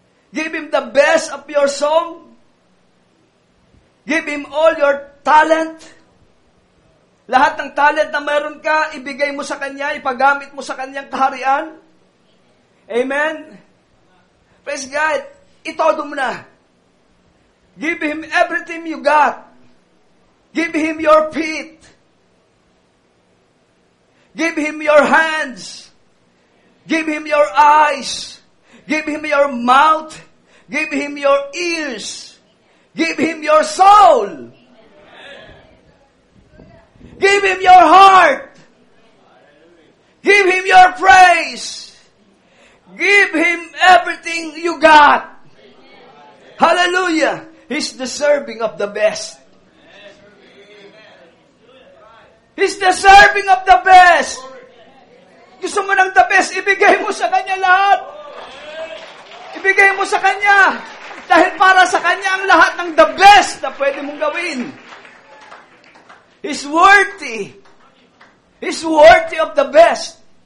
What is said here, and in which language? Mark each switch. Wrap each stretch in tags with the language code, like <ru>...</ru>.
<en>Give Him the best of your song. Give Him all your talent.</en> <tl>Lahat ng talent na meron ka, ibigay mo sa Kanya, ipagamit mo sa Kanyang kaharian. Amen?</tl> <en>Praise God.</en> <tl>Itodo mo na.</tl> <en>Give Him everything you got. Give Him your feet. Give Him your hands. Give Him your eyes. Give Him your mouth. Give Him your ears. Give Him your soul. Give Him your heart. Give Him your praise. Give Him everything you got. Hallelujah. He's deserving of the best. He's deserving of the best.</en> <tl>Gusto mo ng</tl> <en>the best,</en> <tl>ibigay mo sa Kanya lahat. Ibigay mo sa Kanya. Dahil para sa Kanya ang lahat ng</tl> <en>the best</en> <tl>na pwede mong gawin.</tl> <en>He's worthy. He's worthy of the best.</en>